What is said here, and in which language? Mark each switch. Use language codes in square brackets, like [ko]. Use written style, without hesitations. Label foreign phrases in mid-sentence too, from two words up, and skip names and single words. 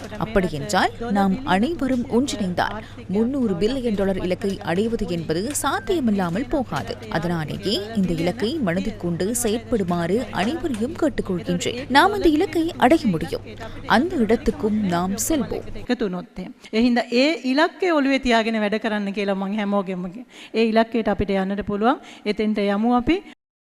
[ta] அப்படி என்றால் நாம் அனைவரும் ஒன்றிணைந்தால் $300 பில்லியன் இலக்கை அடைவது என்பது சாத்தியமில்லாமல் போகாது. அதனாலேயே இந்த இலக்கை மனதில் கொண்டு செயற்படுமாறு அனைவரையும் கேட்டுக்கொள்கின்றேன். நாம் அந்த இலக்கை அடைய முடியும். அந்த இடத்துக்கும் நாம் செல்வோம். [si] එහින්ද ඒ ඉලක්කය ඔළුවේ තියාගෙන වැඩ කරන්න කියලා මම හැමෝගෙම ඒ ඉලක්කයට අපිට යන්නට පුළුවන්. එතෙන්ට යමු අපි.